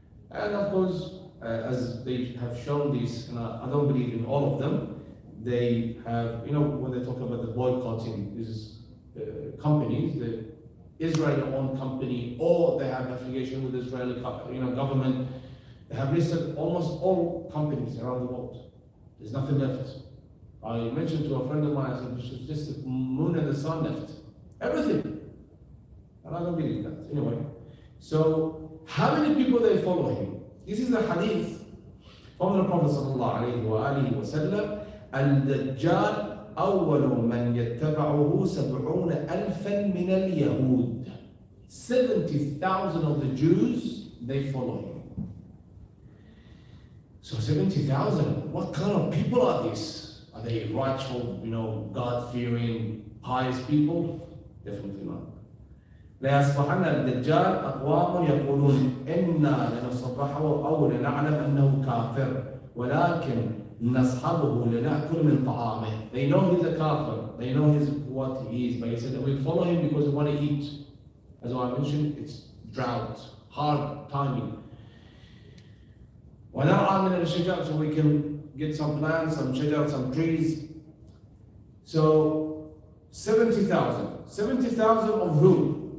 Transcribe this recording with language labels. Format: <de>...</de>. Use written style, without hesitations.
<en>And of course, as they have shown this, and I don't believe in all of them, they have, when they talk about the boycotting these companies, the Israeli-owned company, or they have affiliation with the Israeli government, they have listed almost all companies around the world. There's nothing left. I mentioned to a friend of mine, I said, it's just the moon and the sun left. Everything. And I don't believe that. Anyway, so how many people they follow him? This is a hadith from the Prophet ﷺ.</en> <ar>Al-Dajjal أول من يتبعه 70,000 من اليهود.</ar> <en>70,000 of the Jews, they follow him. So 70,000, what kind of people are these? Are they rightful, God-fearing, pious people? Definitely not.</en> <ar>ليصبحن الدجال أقوام يقولون إنا لنصبحه أو لنعلم أنه كافر ولكن نصحبه لنأكل من طعامه.</ar> <en>They know he's a kafir. They know what he is. But he said that we follow him because we want to eat. As I mentioned, it's drought, hard timing.</en> <ar>ونرعى من الشجر,</ar> <en>so we can get some plants, some shajar, some trees. So 70,000. 70,000 of who?</en>